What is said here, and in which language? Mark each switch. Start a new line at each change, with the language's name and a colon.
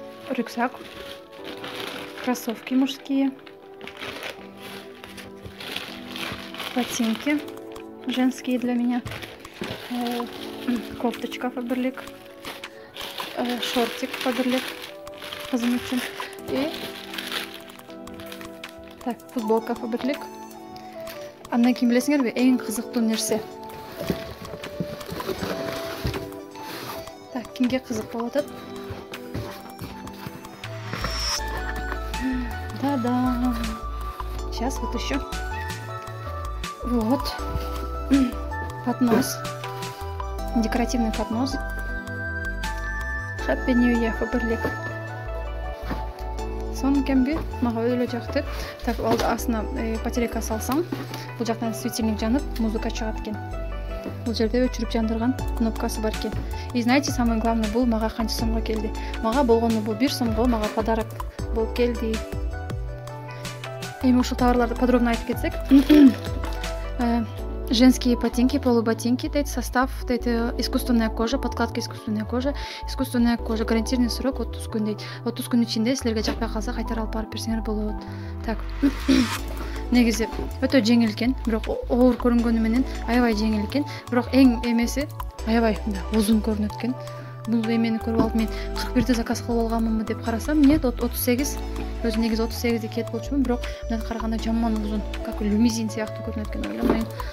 Russian: Рюкзак, кроссовки мужские, ботинки женские для меня, кофточка фаберлик, шортик фаберлик
Kyrgyz: кызым үчүн
Russian: и так футболка фаберлик.
Kyrgyz: Андан кийин билесиңерби, эң кызыктуу нерсе. Так, кимге кызык болуп атат?
Russian: Да-да. Сейчас вот еще. Вот. Поднос. Декоративный поднос.
English: Happy New Year фаберлик.
Kyrgyz: Сонун кемби, мага өлө жакты. Так, ал астына батарейка салсаң, бул жактан светильник жанып, музыка чыгат экен. Бул жерде өчүрүп жандырган кнопкасы бар экен.
Russian: И знаете, самое главное,
Kyrgyz: бул мага канча сомго келди? Мага болгону бул 1 сомго мага подарок болуп келди. Эми ушул товарларды подробно айтып кетсек.
Russian: Женские ботинки, полуботинки, дейт, состав, дейт, искусственная кожа, подкладка искусственная кожа, гарантированный срок
Kyrgyz: 30 күн дейт. 30 күн ичинде силерге жакпай калса кайтара алып барып берсеңер болот. Так. Негизи өтө жеңил экен, бирок оор көрүнгөнү менен аябай жеңил экен, бирок эң эмеси аябай узун көрүнөт экен. Бул эмени көрүп алып мен 41-ди заказ кылып алганмынбы деп карасам,
Russian: нет,
Kyrgyz: 38. Өзү негизи 38 кет болчумун, бирок мындан караганда жаман узун,
Russian: как лимузин
Kyrgyz: сыяктуу көрүнөт экен, ойламайм.